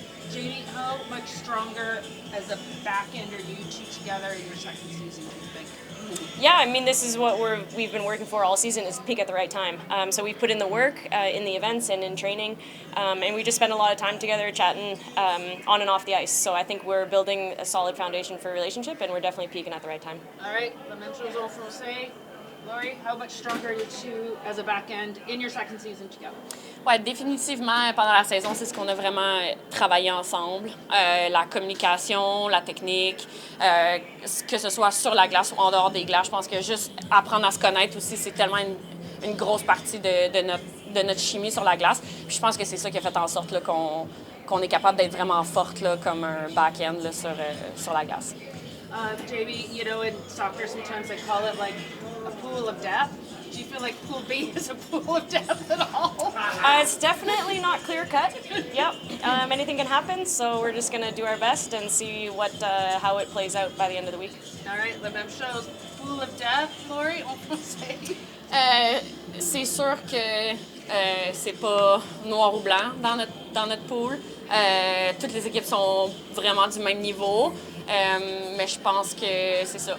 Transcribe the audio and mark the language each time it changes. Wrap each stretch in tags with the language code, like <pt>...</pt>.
<en>JD, how much stronger as a back-ender you two together in your second season, do you think? Yeah, I mean, this is what we've been working for all season, is peak at the right time. So we've put in the work in the events and in training, and we just spend a lot of time together chatting on and off the ice. So I think we're building a solid foundation for a relationship, and we're definitely peaking at the right time. All right,</en> <fr>la même chose en français.</fr> <en>Laurie, how much stronger are you two as a back end in your second season together?</en> <fr>Ouais, définitivement, pendant la saison, c'est ce qu'on a vraiment travaillé ensemble. La communication, la technique, que ce soit sur la glace ou en dehors des glaces. Je pense que juste apprendre à se connaître aussi, c'est tellement une grosse partie de notre chimie sur la glace. Puis je pense que c'est ça qui a fait en sorte là, qu'on est capable d'être vraiment forte là, comme un back-end là, sur la glace.</fr> <en>JB, you know, in soccer sometimes they call it like a pool of death. Do you feel like Pool B is a pool of death at all? It's definitely not clear cut. Yep, anything can happen. So we're just gonna do our best and see how it plays out by the end of the week. All right,</en> <fr>la même chose.</fr> <en>Pool of death,</en> <fr>Laurie, en français. C'est sûr que c'est pas noir ou blanc dans notre pool. Toutes les équipes sont vraiment du même niveau. Mais je pense que c'est ça.</fr>